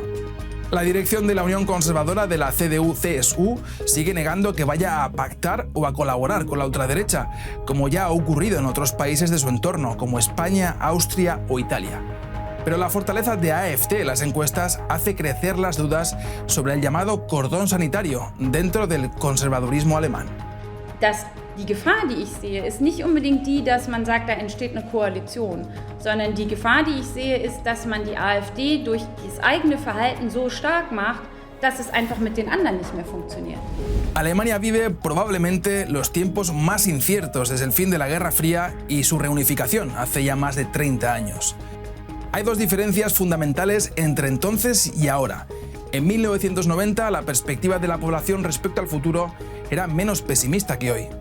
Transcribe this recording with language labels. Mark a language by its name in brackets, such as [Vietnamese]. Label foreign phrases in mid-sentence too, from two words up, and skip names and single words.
[Spanish] La dirección de la Unión Conservadora de la CDU-CSU sigue negando que vaya a pactar o a colaborar con la ultraderecha, como ya ha ocurrido en otros países de su entorno, como España, Austria o Italia. Pero la fortaleza de AfD en las encuestas hace crecer las dudas sobre el llamado cordón sanitario dentro del conservadurismo alemán. [German] Die Gefahr, die ich sehe, ist nicht unbedingt die, dass man sagt, da entsteht eine Koalition, sondern die Gefahr, die ich sehe, ist, dass man die AfD durch das eigene Verhalten so stark macht, dass es einfach mit den anderen nicht mehr funktioniert. [Spanish] Alemania vive probablemente los tiempos más inciertos desde el fin de la Guerra Fría y su reunificación hace ya más de 30 años. Hay 2 diferencias fundamentales entre entonces y ahora. En 1990, la perspectiva de la población respecto al futuro era menos pesimista que hoy.